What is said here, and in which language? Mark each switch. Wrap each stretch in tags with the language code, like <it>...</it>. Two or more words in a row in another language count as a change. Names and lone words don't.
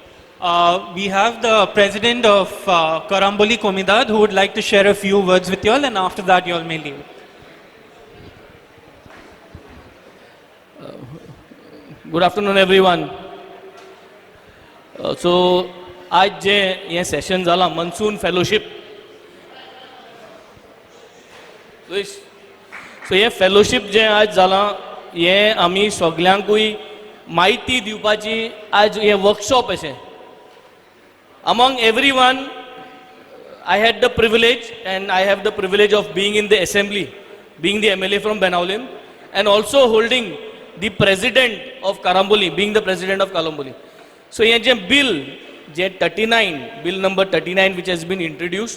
<en>We have the president of Karamboli Comunidad who would like to share a few words with you all, and after that you all may leave. Good afternoon, everyone. So,</en> <kok>आज जे ये सेशन जाला Monsoon Fellowship. So ये fellowship जे आज जाला ये आमी सगळ्यांकूय माहिती दिवपाची आज ये वर्कशॉप अशें.</kok> <en>Among everyone, I had the privilege, and I have the privilege of being in the assembly, being the MLA from Benaulim, and also holding the president of Karamboli, being the president of Karamboli. So, here is bill, 39, bill number 39, which has been introduced.</en>